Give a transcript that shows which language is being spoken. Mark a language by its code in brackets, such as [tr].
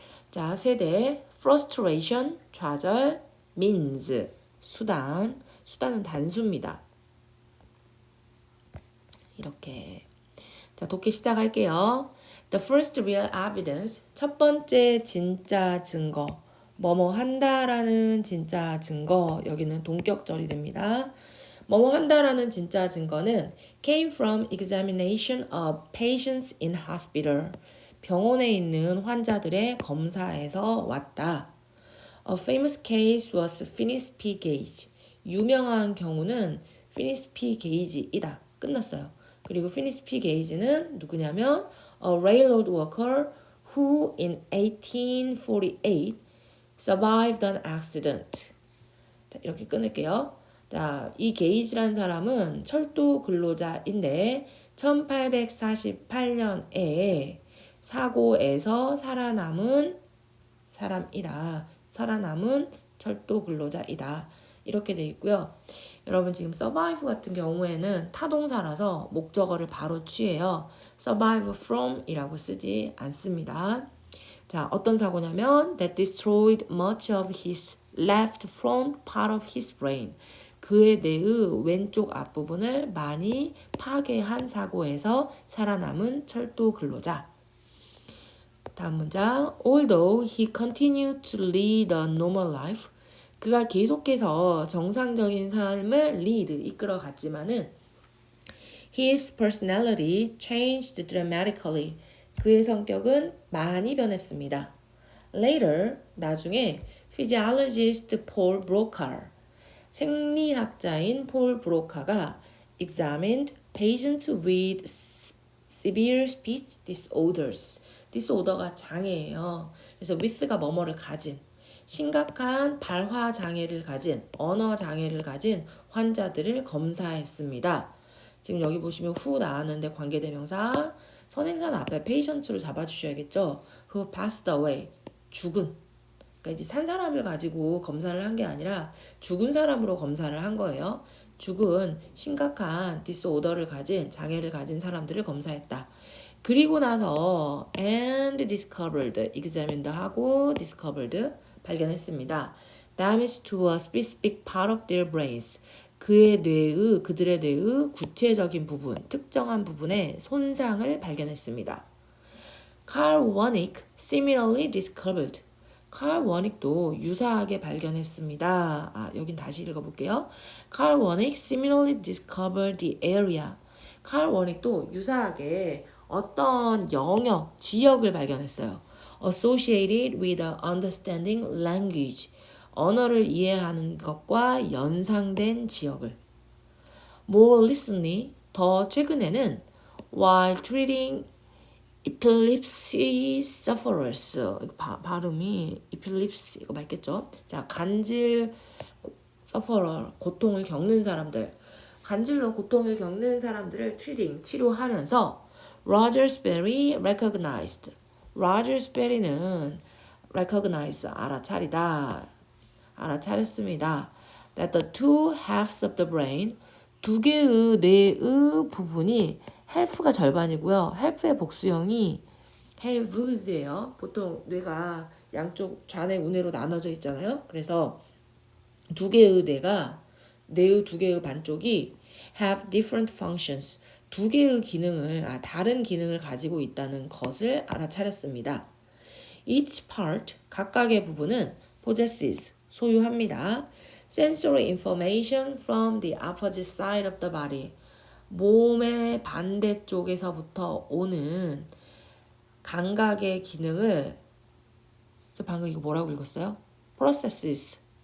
[ko] 자, 세대, frustration, 좌절, means, 수단, 수단은 단수입니다. 이렇게. 자, 독해 시작할게요. [en] The first real evidence, [ko] 첫 번째 진짜 증거. 뭐뭐 한다라는 진짜 증거, 여기는 동격절이 됩니다. 뭐뭐 한다라는 진짜 증거는 [en] came from examination of patients in hospital. [ko] 병원에 있는 환자들의 검사에서 왔다. [en] A famous case was Finis P. Gage. [ko] 유명한 경우는 Finis P. Gage이다. 끝났어요. 그리고 Finis P. [en] Gage는 [ko] 누구냐면 [en] a railroad worker who in 1848 survived an accident. [ko] 자, 이렇게 끊을게요. 자, 이 게이지라는 사람은 철도 근로자인데 1848년에 사고에서 살아남은 사람이다. 살아남은 철도 근로자이다. 이렇게 돼 있고요. 여러분 지금 survive 같은 경우에는 타동사라서 목적어를 바로 취해요. survive from 이라고 쓰지 않습니다. 자, 어떤 사고냐면 [en] that destroyed much of his left front part of his brain. [ko] 그의 뇌의 왼쪽 앞부분을 많이 파괴한 사고에서 살아남은 철도 근로자. 다음 문장. [en] Although he continued to lead a normal life. [ko] 그가 계속해서 정상적인 삶을 lead, 이끌어갔지만은 [en] his personality changed dramatically. [ko] 그의 성격은 많이 변했습니다. [en] Later, [ko] 나중에 [en] physiologist Paul Broca, [ko] 생리학자인 폴 브로카가 [en] examined patients with severe speech disorders. [ko] disorder가 장애예요. 그래서 with가 뭐뭐를 가진, 심각한 발화 장애를 가진, 언어 장애를 가진 환자들을 검사했습니다. 지금 여기 보시면 who 나왔는데 관계대명사, 선행사는 앞에 patient로 잡아주셔야겠죠. [en] who passed away, [ko] 죽은. 그러니까 이제 산 사람을 가지고 검사를 한 게 아니라 죽은 사람으로 검사를 한 거예요. 죽은 심각한 disorder를 가진, 장애를 가진 사람들을 검사했다. 그리고 나서 [en] and discovered, [ko] examined 하고 discovered, 발견했습니다. [en] damage to a specific part of their brains. [ko] 그들의 뇌의 구체적인 부분, 특정한 부분의 손상을 발견했습니다. [en] Carl Wernicke similarly discovered. [ko] 칼 워닉도 유사하게 발견했습니다. 아, 여긴 다시 읽어볼게요. [en] Carl Wernicke similarly discovered the area. [ko] 칼 워닉도 유사하게 어떤 영역, 지역을 발견했어요. [en] Associated with a understanding language. [ko] 언어를 이해하는 것과 연상된 지역을. [en] More recently, [ko] 더 최근에는 [en] while treating epilepsy sufferers, [ko] 발음이 [en] epilepsy, [ko] 이거 맞겠죠? 자, 간질 sufferer, 고통을 겪는 사람들, 간질로 고통을 겪는 사람들을 treating, 치료하면서 Roger Sperry recognized. Roger Sperry는 recognize, 알아차리다, 알아차렸습니다. [en] That the two halves of the brain, [ko] 두 개의 뇌의 부분이 헬프가 절반이고요. 헬프의 복수형이 헬브즈예요. 보통 뇌가 양쪽 좌뇌 우뇌로 나눠져 있잖아요. 그래서 두 개의 뇌의 두 개의 반쪽이 [en] have different functions. [ko] 두 개의 기능을, 다른 기능을 가지고 있다는 것을 알아차렸습니다. [en] Each part, [ko] 각각의 부분은 possesses, 소유합니다. [en] Sensory information from the opposite side of the body. [ko] 몸의 반대쪽에서부터 오는 감각의 기능을, 저 방금 이거 뭐라고 읽었어요? processes,